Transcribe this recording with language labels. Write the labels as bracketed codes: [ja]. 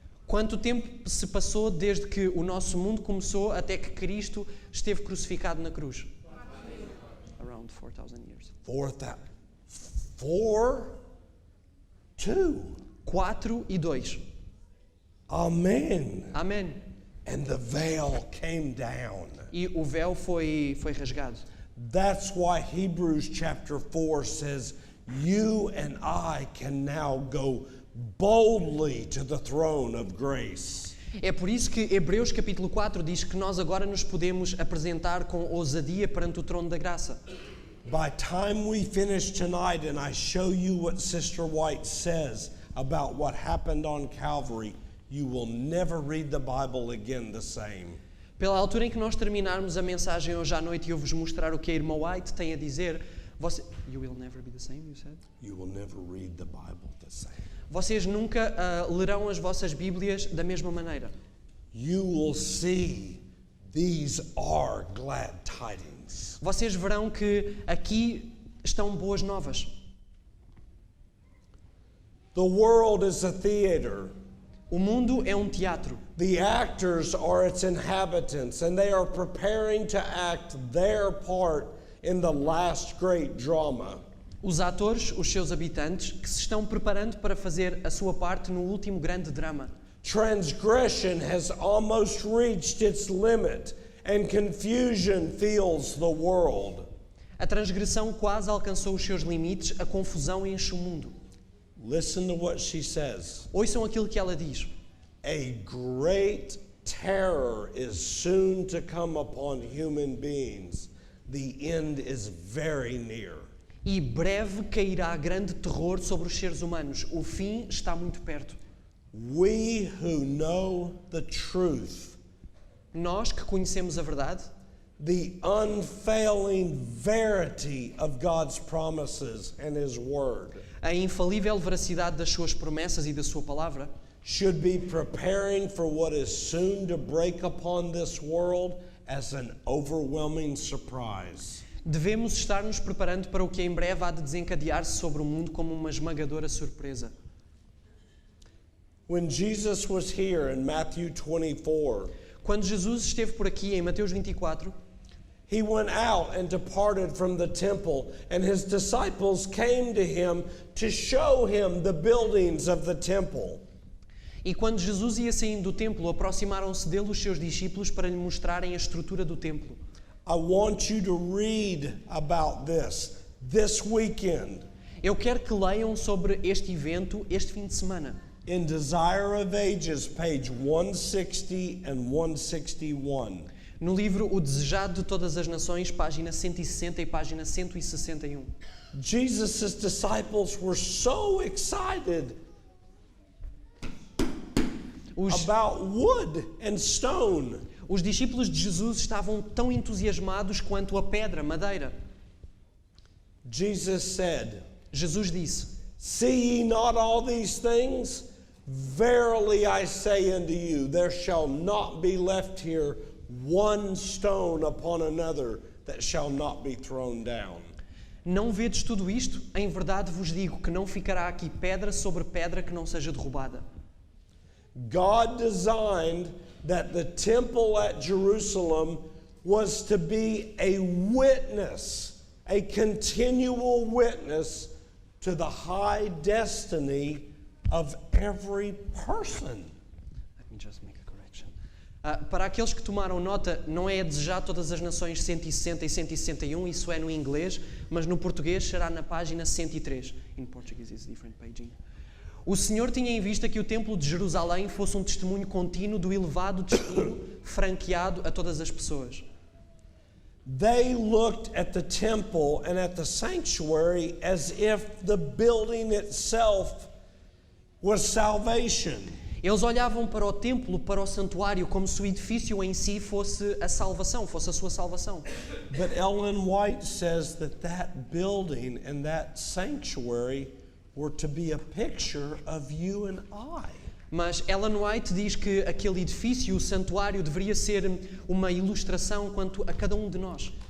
[pt] Quanto tempo se passou desde que o nosso mundo começou até que Cristo esteve crucificado na cruz? [en] Around 4,000 years. 4,000. 4, 2. [pt] 4 e 2. [en] Amen. [pt] Amém. [en] And the veil came down. [pt] E o véu foi rasgado. [en] That's why Hebrews chapter 4 says, "You and I can now go boldly to the throne of grace." [pt] É por isso que Hebreus capítulo 4 diz que nós agora nos podemos apresentar com ousadia perante o trono da graça. [en] By time we finish tonight and I show you what Sister White says about what happened on Calvary, you will never read the Bible again the same. [pt] Pela altura em que nós terminarmos a mensagem hoje à noite e eu vos mostrar o que a irmã White tem a dizer, [en] you will never be the same, you said? You will never read the Bible the same. [pt] Vocês nunca lerão as vossas Bíblias da mesma maneira. [en] You will see these are glad tidings. [pt] Vocês verão que aqui estão boas novas. [en] The world is a theater. [pt] O mundo é um teatro. [en] The actors are its inhabitants, and they are preparing to act their part in the last great drama. [pt] Os atores, os seus habitantes, que se estão preparando para fazer a sua parte no último grande drama. [en] Transgression has almost reached its limit, and confusion fills the world. [pt] A transgressão quase alcançou os seus limites, a confusão enche o mundo. [en] Listen to what she says. [pt] Ouçam aquilo que ela diz. [en] A great terror is soon to come upon human beings. The end is very near. [pt] E breve cairá grande terror sobre os seres humanos. O fim está muito perto. [en] We who know the truth, [pt] Nós que conhecemos a verdade, [en] the unfailing verity of God's promises and His Word, [pt] a infalível veracidade das suas promessas e da sua palavra, [en] should be preparing for what is soon to break upon this world as an overwhelming surprise. [pt] devemos estar nos preparando para o que em breve há de desencadear-se sobre o mundo como uma esmagadora surpresa. [en] When Jesus was here in Matthew 24, [pt] Quando Jesus esteve por aqui em Mateus 24, [en] He went out and departed from the temple, and His disciples came to Him to show Him the buildings of the temple. [pt] e quando Jesus ia saindo do templo, aproximaram-se dele os seus discípulos para lhe mostrarem a estrutura do templo. [en] I want you to read about this weekend. [pt] Eu quero que leiam sobre este evento este fim de semana. [en] In Desire of Ages, page 160 and 161. [pt] No livro O Desejado de Todas as Nações, página 160 e página 161. [en] Jesus' disciples were so excited about wood and stone. [pt] Os discípulos de Jesus estavam tão entusiasmados quanto a pedra, madeira. [en] Jesus said, [pt] Jesus disse: [en] See ye not all these things? Verily I say unto you, there shall not be left here one stone upon another that shall not be thrown down. [pt] Não vedes tudo isto? Em verdade vos digo que não ficará aqui pedra sobre pedra que não seja derrubada. [en] God designed that the temple at Jerusalem was to be a witness, a continual witness to the high destiny of every person. Let me just make a correction. [pt] Para aqueles que tomaram nota, não é a Desejar Todas as Nações 160 e 161, isso é no inglês, mas no português será na página 103. [en] In Portuguese is different paging. [pt] O Senhor tinha em vista que o Templo de Jerusalém fosse um testemunho contínuo do elevado destino franqueado a todas as pessoas. [en] They looked at the temple and at the sanctuary as if the building itself was salvation. [pt] Eles olhavam para o templo, para o santuário, como se o edifício em si fosse a salvação, fosse a sua salvação. [en] But Ellen White says that building and that sanctuary were to be a picture of you and I. [pt] Mas Ellen White diz que aquele edifício, o santuário, deveria ser uma ilustração quanto a cada um de nós.